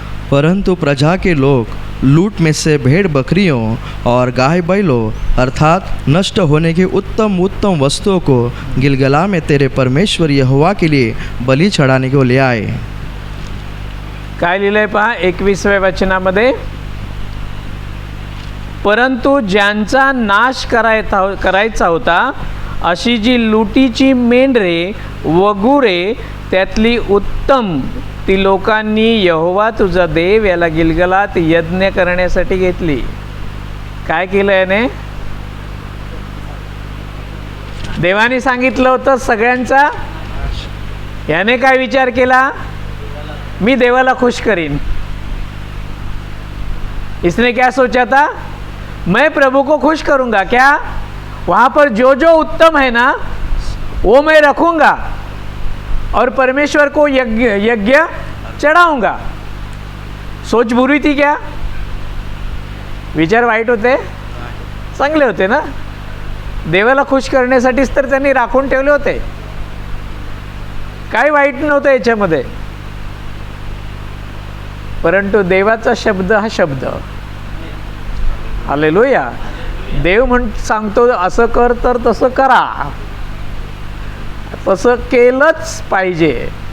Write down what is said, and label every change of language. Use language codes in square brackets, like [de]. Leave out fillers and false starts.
[hi] परंतु प्रजा के लोग लूट में से भेड़ बकरियों और गाय बैलों अर्थात नष्ट होने की उत्तम उत्तम वस्तुओं को गिलगला में तेरे परमेश्वर यहोवा के लिए बलि चढ़ाने को ले आए। [mr] काय लिहिलंय पहा 21व्या वचनामध्ये, परंतु ज्यांचा नाश करायचा होता अशी जी लुटीची मेंढरे व गुरे त्यातली उत्तम ती लोकांनी यहोवा तुझा देव याला गिलगलात यज्ञ करण्यासाठी घेतली। काय केलं याने, देवाने सांगितलं होतं सगळ्यांचा, याने काय विचार केला, मी देवाला खुश करीन। [hi] इसने क्या सोचा था, मैं प्रभु को खुश करूंगा, क्या वहाँ पर जो जो उत्तम है ना वो मैं रखूंगा और परमेश्वर को यज्ञ चढ़ाऊंगा। सोच बुरी थी क्या, [mr] विचार वाईट होते, चांगले होते ना, देवाला खुश करण्यासाठीच तर त्यांनी राखून ठेवले होते, काही वाईट नव्हतं याच्यामध्ये। परंतु देवाचा शब्द हा शब्द, हालेलुया, देव सांगतो असं कर तर तसं करा, तसं केलंच पाहिजे।